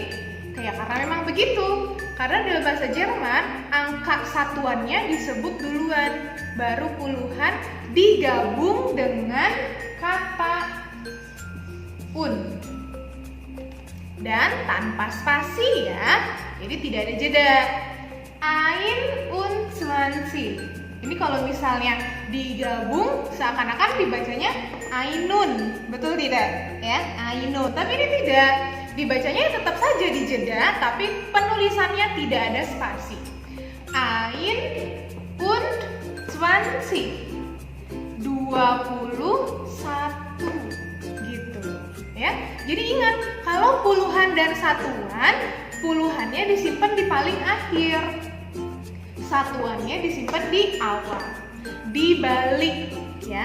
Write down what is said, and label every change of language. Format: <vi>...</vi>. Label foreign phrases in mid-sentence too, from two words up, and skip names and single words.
<id>Ya karena memang begitu. Karena dalam bahasa Jerman angka satuannya disebut duluan, baru puluhan digabung dengan kata un dan tanpa spasi ya, jadi tidak ada jeda.</id> <de>Ein und 20.</de> <id>Ini kalau misalnya digabung seakan-akan dibacanya ainun, betul tidak? Ya, ainun. Tapi ini tidak, dibacanya tetap saja dijeda, tapi penulisannya tidak ada spasi.</id> <de>Ein und 20.</de> <id>21 gitu ya. Jadi ingat, kalau puluhan dan satuan, puluhannya disimpan di paling akhir, satuannya disimpan di awal. Dibalik ya.</id>